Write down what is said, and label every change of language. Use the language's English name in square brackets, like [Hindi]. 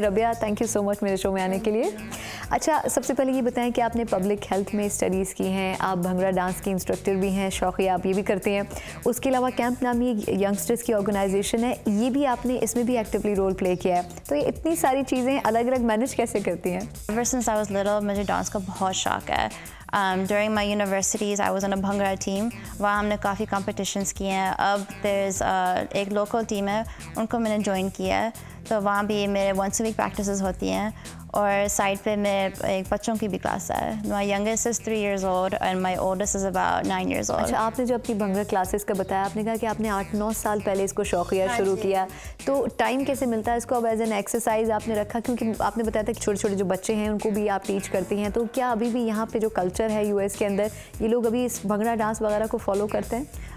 [Hindi] Rabia, [English] thank you so much [Hindi] मेरे show में आने के लिए। अच्छा, सबसे पहले ये बताएं कि आपने पब्लिक हेल्थ में स्टडीज़ की हैं, आप भंगड़ा डांस की इंस्ट्रक्टर भी हैं, शौकिया आप ये भी करते हैं। उसके अलावा कैंप नामी यंगस्टर्स की ऑर्गेनाइजेशन है, ये भी आपने इसमें भी एक्टिवली रोल प्ले किया है। तो ये इतनी सारी चीज़ें अलग अलग मैनेज कैसे करती हैं? [English] Ever since I was little, [Hindi] मुझे डांस का बहुत शौक है। [English] During my universities, I was on a bhangra team. [Hindi] वहाँ हमने काफ़ी competitions किए हैं। अब there's एक local team है, उनको मैंने join किया है। तो वहाँ भी मेरे once a week practices होती हैं और साइड पे मेरे एक बच्चों की भी क्लास है। [English] My youngest is 3 years old and my oldest is about 9 years old. [Hindi] अच्छा, आपने जो अपनी भंगड़ा क्लासेस का बताया, आपने कहा कि आपने 8-9 साल पहले इसको शौकिया शुरू किया, तो टाइम कैसे मिलता है इसको अब एज एन एक्सरसाइज आपने रखा? क्योंकि आपने बताया था कि छोटे छोटे जो बच्चे हैं उनको भी आप टीच करती हैं, तो क्या अभी भी यहाँ पे जो कल्चर है यूएस के अंदर, ये लोग अभी इस भंगड़ा डांस वगैरह को फॉलो करते हैं?